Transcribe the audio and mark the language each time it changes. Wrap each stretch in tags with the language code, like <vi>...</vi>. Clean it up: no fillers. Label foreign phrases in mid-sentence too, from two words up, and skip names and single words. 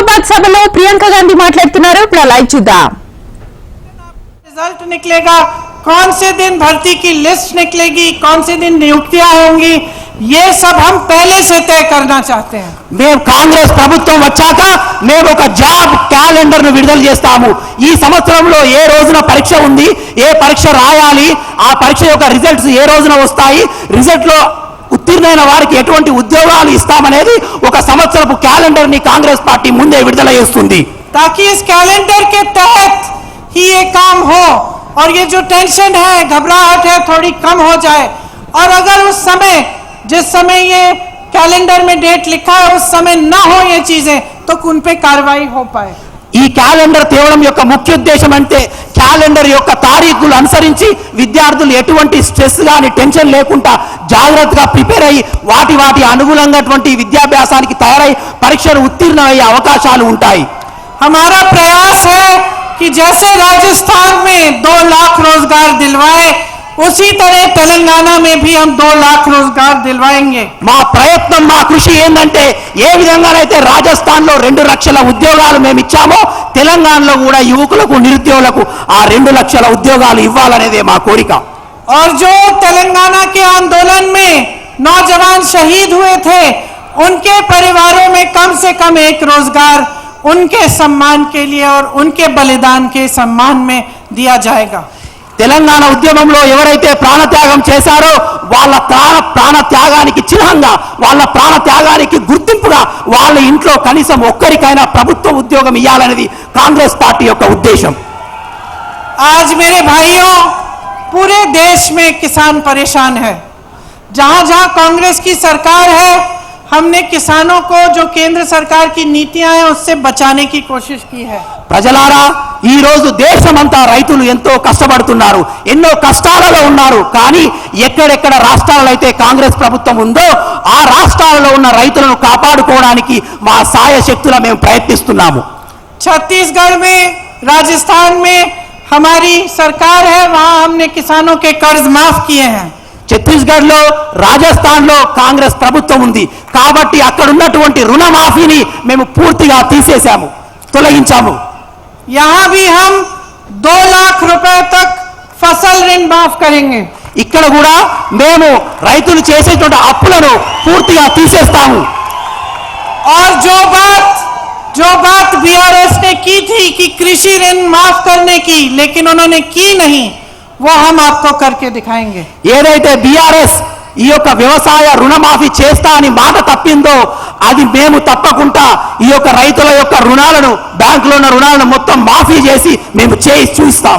<te>సభలో ప్రియాంక గాంధీ మాట్లాడుతున్నారు. ఇప్పుడు లైవ్ చూద్దాం.</te> <hi>रिजल्ट निकलेगा, कौन से दिन भर्ती की लिस्ट निकलेगी, कौन से दिन नियुक्तियां होंगी, ये सब हम पहले से तय करना चाहते हैं.</hi> <te>మేము కాంగ్రెస్ ప్రభుత్వం వచ్చాక మేము ఒక</te> <en>job calendar</en> <te>ను విడుదల చేస్తాము. ఈ సంవత్సరంలో ఏ రోజున పరీక్ష ఉంది, ఏ పరీక్ష రాయాలి, ఆ పరీక్ష యొక్క రిజల్ట్స్ ఏ రోజున వస్తాయి, రిజల్ట్ లో ఉత్తీర్ణైన వారికి ఎటువంటి ఉద్యోగాలు ఇస్తామనేది ఒక సంవత్సరపు క్యాలెండర్ ని కాంగ్రెస్ పార్టీ ముందే విడుదల చేస్తుంది.</te> <hi>ताकि इस कैलेंडर के तहत ही ये काम हो और ये जो टेंशन है, घबराहट है, थोड़ी कम हो जाए. और अगर उस समय, जिस समय ये कैलेंडर में डेट लिखा है, उस समय ना हो ये चीजें, तो उन पे कार्रवाई हो पाए.</hi> <te>ఈ క్యాలెండర్ తేవడం యొక్క ముఖ్య ఉద్దేశం అంటే క్యాలెండర్ యొక్క తారీఖులు అనుసరించి విద్యార్థులు ఎటువంటి స్ట్రెస్ గాని టెన్షన్ లేకుండా జాగ్రత్తగా ప్రిపేర్ అయ్యి వాటి అనుగుణంగాటువంటి విద్యాభ్యాసానికి తయారై పరీక్షలు ఉత్తీర్ణమయ్యే అవకాశాలు ఉంటాయి.</te> <hi>हमारा प्रयास है कि जैसे राजस्थान में 2 लाख रोजगार दिलवाए, उसी तरह तेलंगाना में भी हम 2 लाख रोजगार दिलवाएंगे.</hi> <te>మా ప్రయత్నం, మా కృషి ఏంటంటే ఏ విధంగానైతే రాజస్థాన్ లో 2 లక్షల ఉద్యోగాలు మేము ఇచ్చామో తెలంగాణలో కూడా యువకులకు నిరుద్యోగులకు ఆ 2 లక్షల ఉద్యోగాలు ఇవ్వాలనేదే మా కోరిక.</te> <hi>और जो तेलंगाना के आंदोलन में नौजवान शहीद हुए थे, उनके परिवारों में कम से कम एक रोजगार उनके सम्मान के लिए और उनके बलिदान के सम्मान में दिया जाएगा.</hi> <te>తెలంగాణ ఉద్యమంలో ఎవరైతే ప్రాణత్యాగం చేశారో వాళ్ళ ప్రాణత్యాగానికి చిహ్నంగా, వాళ్ళ ప్రాణత్యాగానికి గుర్తింపుగా వాళ్ళ ఇంట్లో కనీసం ఒక్కరికైనా ప్రభుత్వ ఉద్యోగం ఇవ్వాలనేది కాంగ్రెస్ పార్టీ యొక్క ఉద్దేశం.</te> <hi>आज मेरे भाइयों, पूरे देश में किसान परेशान है. जहां जहां कांग्रेस की सरकार है, हमने किसानों को जो केंद्र सरकार की नीतियां हैं उससे बचाने की कोशिश की है.</hi> <te>ప్రజలారా, ఈ రోజు దేశమంతా రైతులు ఎంతో కష్టపడుతున్నారు, ఎన్నో కష్టాలలో ఉన్నారు. కానీ ఎక్కడెక్కడ రాష్ట్రాలలో అయితే కాంగ్రెస్ ప్రభుత్వం ఉందో ఆ రాష్ట్రాలలో ఉన్న రైతులను కాపాడుకోవడానికి మా సాయశక్తులా మేము ప్రయత్నిస్తున్నాము.</te> <hi>छत्तीसगढ़ में, राजस्थान में हमारी सरकार है, वहां हमने किसानों के कर्ज माफ किए हैं.</hi> <te>ఛత్తీస్గఢ్ లో, రాజస్థాన్ లో కాంగ్రెస్ ప్రభుత్వం ఉంది కాబట్టి అక్కడ ఉన్నటువంటి రుణమాఫీని మేము పూర్తిగా తీసేశాము, తొలగించాము.</te> <hi>यहाँ भी हम 2 लाख रुपए तक फसल ऋण माफ करेंगे.</hi> <te>ఇక్కడ కూడా మేము రైతులు చేసేటువంటి అప్పులను పూర్తిగా తీసేస్తాము.</te> <hi>और जो बात बीआरएस ने की थी कि कृषि ऋण माफ करने की, लेकिन उन्होंने की नहीं, वो हम आपको करके दिखाएंगे.</hi> <te>ఏదైతే బీఆర్ఎస్ ఈ యొక్క వ్యవసాయ రుణమాఫీ చేస్తా అని మాట తప్పిందో అది మేము తప్పకుండా ఈ యొక్క రైతుల యొక్క రుణాలను, బ్యాంకులో ఉన్న రుణాలను మొత్తం మాఫీ చేసి మేము చేసి చూస్తాము.</te>